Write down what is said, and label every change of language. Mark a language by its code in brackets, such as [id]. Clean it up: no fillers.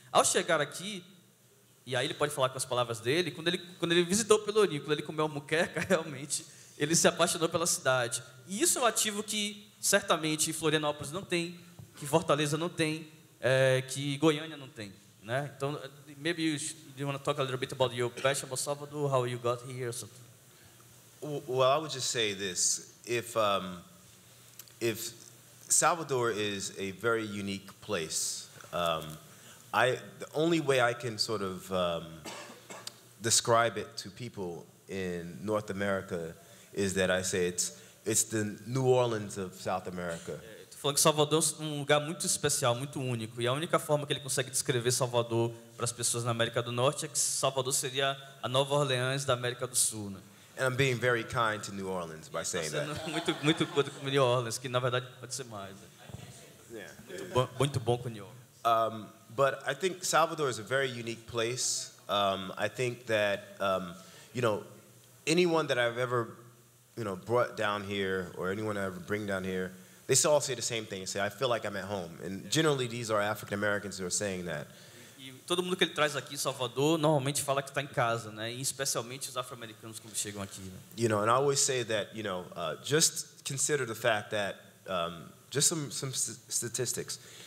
[pt] Ao chegar aqui, e aí ele pode falar com as palavras dele, quando ele visitou o Pelourinho, quando ele comeu a muqueca, realmente, ele se apaixonou pela cidade. E isso é um ativo que, certamente, Florianópolis não tem, que Fortaleza não tem, que Goiânia não tem, né? Então, [en] maybe you want to talk a little bit about your passion about Salvador, how you got here, or something. Well, I would just say this: if Salvador is a very unique place, the only way I can sort of describe it to people in North America is that I say it's the New Orleans of South America. [pt] Falando que Salvador é um lugar muito especial, muito único. E a única forma que ele consegue descrever Salvador para as pessoas na América do Norte é que Salvador seria a Nova Orleans da América do Sul. Né? [en] And I'm being very kind to New Orleans by saying that. [pt] Muito bom com New Orleans, que na verdade pode ser mais. Né? [en] Yeah. [pt] Muito bom com New Orleans. [en] But I think Salvador is a very unique place. I think that anyone that I've ever brought down here, or anyone I ever bring down here, they all say the same thing. They say, I feel like I'm at home. And generally, these are African Americans who are saying that. [pt] E todo mundo que ele traz aqui em Salvador normalmente fala que está em casa, né? E especialmente os afro-americanos quando chegam aqui. Né? [en] You know, and I always say that, you know, just consider the fact that, just some statistics.